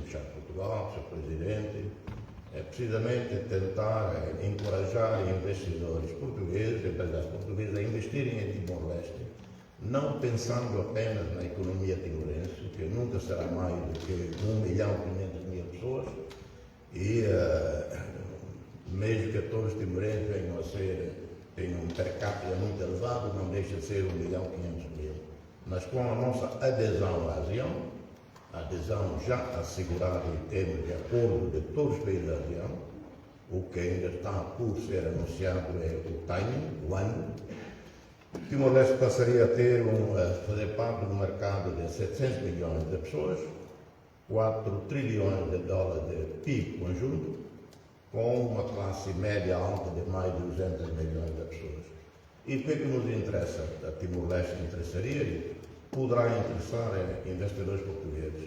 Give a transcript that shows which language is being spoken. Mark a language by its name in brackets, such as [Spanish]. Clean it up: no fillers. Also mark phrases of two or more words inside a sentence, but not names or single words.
[Portuguese] Estado de Portugal, seu presidente, é precisamente tentar encorajar investidores portugueses, empresários portugueses, a investirem em Timor-Leste, não pensando apenas na economia timorense, que nunca será mais do que 1.500.000 pessoas, e mesmo que todos os timorenses venham a tenham um per capita muito elevado, não deixa de ser 1.500.000. Mas com a nossa adesão à ASEAN, a adesão já assegurada em termos de acordo de todos os países da ASEAN, o que ainda está por ser anunciado é o timing, o ano. Timor-Leste passaria a fazer parte do mercado de 700 milhões de pessoas, 4 trilhões de dólares de PIB conjunto, com uma classe média alta de mais de 200 milhões de pessoas. E o que é que nos interessa? A Timor-Leste interessaria e poderá interessar investidores portugueses.